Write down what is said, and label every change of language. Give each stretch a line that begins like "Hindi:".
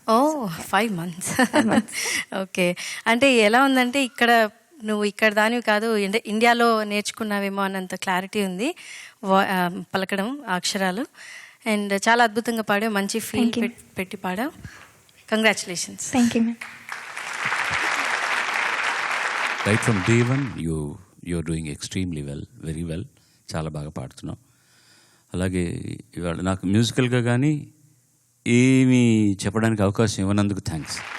English: ఓ 5 months. Okay.
Telugu: అంటే ఎలా ఉందంటే ఇక్కడ నువ్వు ఇక్కడ దానివి కాదు, ఇండియాలో నేర్చుకున్నావేమో అన్నంత క్లారిటీ ఉంది పలకడం అక్షరాలు. అండ్ చాలా అద్భుతంగా పాడావు, మంచి ఫీల్ పెట్టి పాడావు.
English: Congratulations. Thank you ma'am. Right from day one you're doing extremely well, very well.
Telugu: చాలా బాగా పాడుతున్నావు. అలాగే ఇవాళ నాకు మ్యూజికల్గా కానీ ఏమీ చెప్పడానికి అవకాశం ఇవ్వనందుకు థ్యాంక్స్.